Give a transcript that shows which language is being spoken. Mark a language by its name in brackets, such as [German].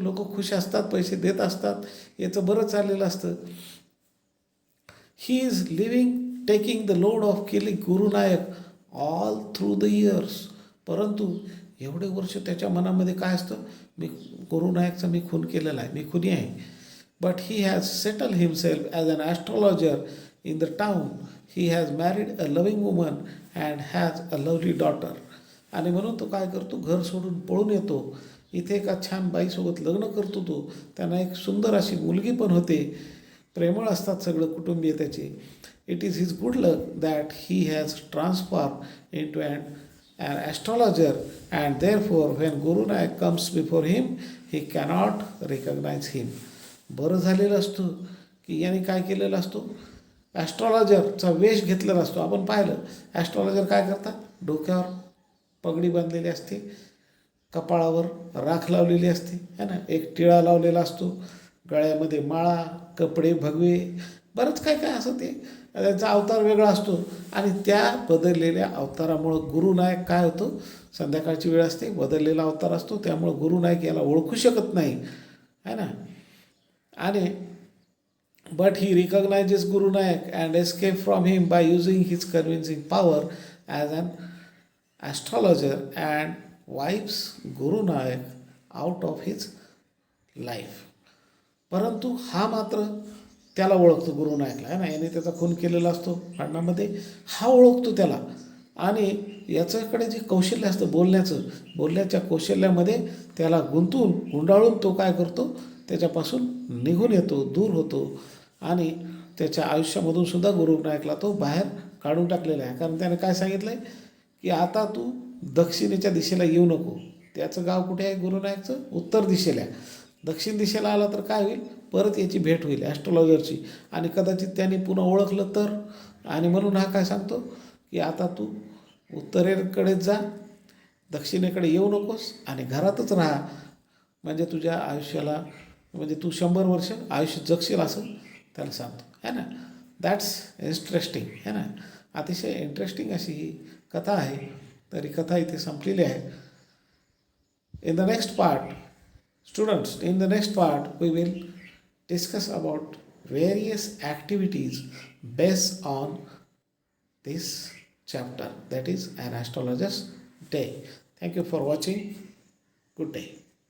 [Marathi] लोक खुश असतात. पैसे देत असतात. याचं बरं चाललेलं असतं. [English] He is living taking the load of killing गुरुनायक all through the years. [Marathi] परंतु एवढे वर्ष त्याच्या मनामध्ये काय असतं? मी गुरुनायकचा मी खून केलेला आहे. मी खुनी आहे. [English] but he has settled himself as an astrologer in the town. He has married a loving woman and has a lovely daughter. [Marathi] आणि म्हणून तो काय करतो, घर सोडून पळून येतो. इथे एका छान बाईसोबत लग्न करतो तो. त्यांना एक सुंदर अशी मुलगी पण होते. प्रेमळ असतात सगळं कुटुंबीय त्याचे. [English] It is his good luck that he has transform into an astrologer, and therefore when Guru Nanak comes before him he cannot recognize him. [Marathi] बरं झालेलं असतं की याने काय केलेलं असतो, ॲस्ट्रॉलॉजरचा वेश घेतलेला असतो. आपण पाहिलं ॲस्ट्रॉलॉजर काय करतात, डोक्यावर पगडी बांधलेली असते, कपाळावर राख लावलेली असते है ना, एक टिळा लावलेला असतो, गळ्यामध्ये माळा, कपडे भगवे, बरंच काय काय असं ते त्यांचा अवतार वेगळा असतो. आणि त्या बदललेल्या अवतारामुळं गुरुनायक काय होतो, संध्याकाळची वेळ असते, बदललेला अवतार असतो, त्यामुळं गुरुनायक याला ओळखू शकत नाही है ना. [English] आणि but he recognizes Guru Nanak and escapes from him by using his convincing power as an astrologer and wipes Guru Nanak out of his life. [Marathi] परंतु हा मात्र त्याला ओळखतो, गुरु नायकला आहे ना, याने त्याचा खून केलेला असतो भांडणामध्ये, हा ओळखतो त्याला. आणि याच्याकडे जे कौशल्य असतं बोलण्याच्या कौशल्यामध्ये त्याला गुंडाळून तो काय करतो, त्याच्यापासून निघून येतो, दूर होतो. आणि त्याच्या आयुष्यामधून सुद्धा गुरु नायकला तो बाहेर काढून टाकलेला आहे. कारण त्याने काय सांगितलं आहे की आता तू दक्षिणेच्या दिशेला येऊ नको. त्याचं गाव कुठे आहे गुरु नायकचं, उत्तर दिशेला. दक्षिण दिशेला आला तर काय होईल, परत याची भेट होईल ॲस्ट्रॉलॉजरची, आणि कदाचित त्यांनी पुन्हा ओळखलं तर. आणि म्हणून हा काय सांगतो की आता तू उत्तरेकडेच जा, दक्षिणेकडे येऊ नकोस आणि घरातच राहा, म्हणजे तुझ्या आयुष्याला, म्हणजे तू 100 वर्ष आयुष्य जगशील असं त्याला सांगतो है ना. [English] that's interesting [Hindi] है ना. [Marathi] अतिशय इंटरेस्टिंग अशी ही कथा आहे. तरी कथा इथे संपलेली आहे. [English] In the next part students, in the next part we will discuss about various activities based on this chapter, that is an astrologer's day. Thank you for watching. Good day.